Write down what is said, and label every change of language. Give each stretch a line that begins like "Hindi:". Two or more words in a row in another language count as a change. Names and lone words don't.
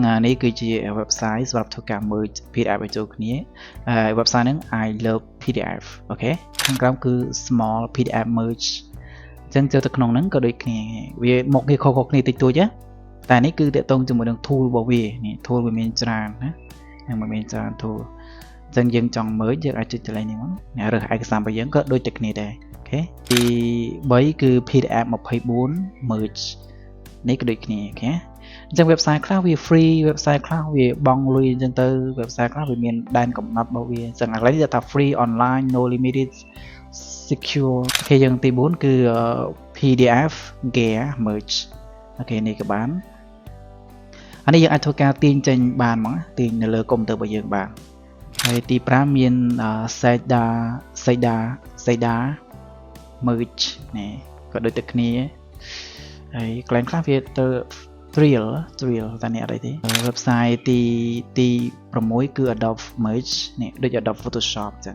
Khmer: នេះគឺជា website សម្រាប់ធ្វើការ
English: merge PDF
Khmer: ឲ្យចូលគ្នា website ហ្នឹង I love PDF អូខេខាងក្រោមគឺ small PDF merge អញ្ចឹងចូលទៅក្នុងហ្នឹងក៏ដូចគ្នាវាមកគេខុសៗគ្នាតិចតួចណាតែនេះគឺតាក់ទងជាមួយនឹង tool របស់វានេះ tool វាមានច្រើនណាហ្នឹងវាមានច្រើន tool អញ្ចឹងយើងចង់ merge យើងអាចចុចកន្លែងនេះមករើសឯកសាររបស់យើងក៏ដូចតែគ្នាដែរអូខេទី3គឺ PDF 24 merge នេះក៏ដូចគ្នាអូខេអញ្ចឹង website ខ្លះវា free website ខ្លះវាបង់លុយអញ្ចឹងទៅ website ខ្លះវាមានដែនកំណត់របស់វាអញ្ចឹងឥឡូវនេះថា
English: free online no limited secure
Khmer: អូខេយើងទី4គឺ PDF gear merge អូខេនេះក៏បានអានេះយើងអាចធ្វើការទាញចេញបានហ្មងទាញនៅលើកុំព្យូទ័ររបស់យើងបានហើយទី5មាន Seda merge នេះក៏ដូចតែគ្នាហើយកន្លែងខ្លះវាទៅ Trial តែនេះអត់អីទេ website ទី6គឺ Adobe Merge នេះដូច Adobe Photoshop អញ្ចឹង